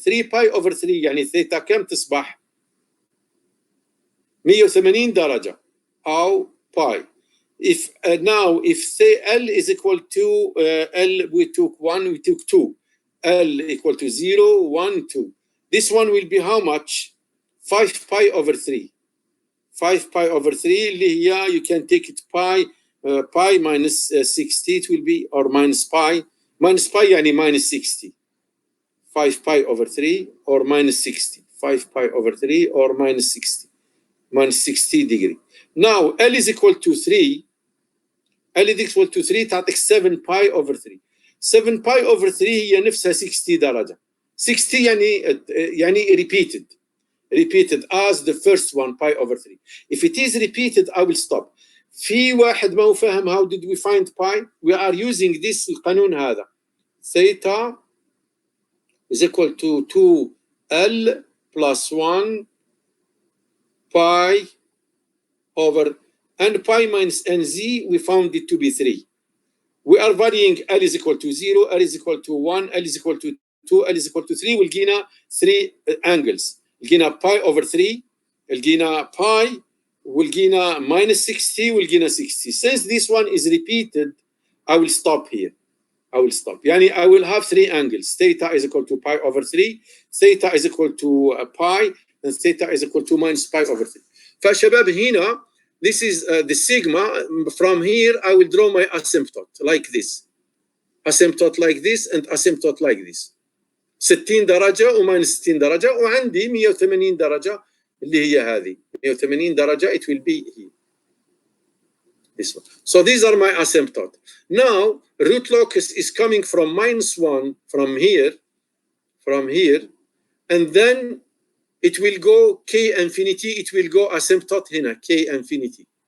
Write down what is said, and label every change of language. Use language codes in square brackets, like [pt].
[ar] 3 pi over 3 يعني theta كم تصبح؟ 180 درجة أو pi. [en] If now if say L is equal to L, we took 1, we took 2. L equal to 0, 1, 2. This one will be how much? 5 pi over 3. 5 pi over 3 [ar] اللي هي [en] you can take it pi minus 60 it will be, or minus pi [ar] يعني [en] minus 60. 5 pi over 3 or minus 60. 5 pi over 3 or minus 60. Minus 60 degree. Now L is equal to 3. L is equal to 3 [ar] تعطيك [en] 7 pi over 3. [ar] 7 pi over 3 هي نفسها 60 درجة. [en] 60 يعني repeated as the first one, pi over 3. If it is repeated, I will stop. [ar] في واحد ما هو فاهم [en] how did we find pi? We are using this [ar] القانون هذا. [en] Theta is equal to 2L plus 1 pi over n pi minus nz, we found it to be 3. We are varying L is equal to 0, L is equal to 1, L is equal to 2, L is equal to 3. [ar] ولقينا 3 angles. لقينا pi over 3, لقينا pi, ولقينا minus 60, ولقينا 60. [en] Since this one is repeated, I will stop here. I will stop. [ar] يعني [en] I will have 3 angles. Theta is equal to pi over 3, theta is equal to pi, and theta is equal to minus pi over 3. [ar] فشباب هنا, [en] this is the sigma. From here, I will draw my asymptote like this. Asymptote like this and asymptote like this. [ar] 60 درجة وماينس 60 درجة, وعندي 180 درجة اللي هي هذه. [en] 180 درجة, it will be here. This one. So these are my asymptote. Now, root locus is coming from minus 1 from here, and then it will go k infinity, it will go asymptote [ar] هنا, [en] k infinity.